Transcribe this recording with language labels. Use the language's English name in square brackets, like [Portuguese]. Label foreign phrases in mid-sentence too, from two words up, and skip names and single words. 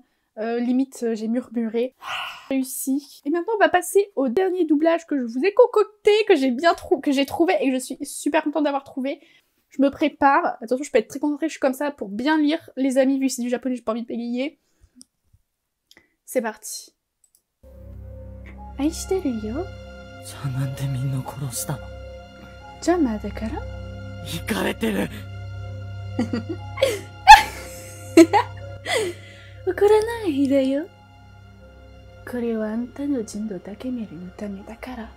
[French] Limite, j'ai murmuré. Réussi. Et maintenant, on va passer au dernier doublage que je vous ai concocté, que j'ai trouvé et que je suis super contente d'avoir trouvé. Je me prépare. Attention, je peux être très concentrée, je suis comme ça pour bien lire. Les amis, vu que c'est du japonais, j'ai pas envie de bégayer. C'est parti. [Japanese] 愛してるよ. じゃあなんでみんな殺したの？邪魔だから？イカれてる。怒らないでよ。これはあんたの人道だけ見るのためだから。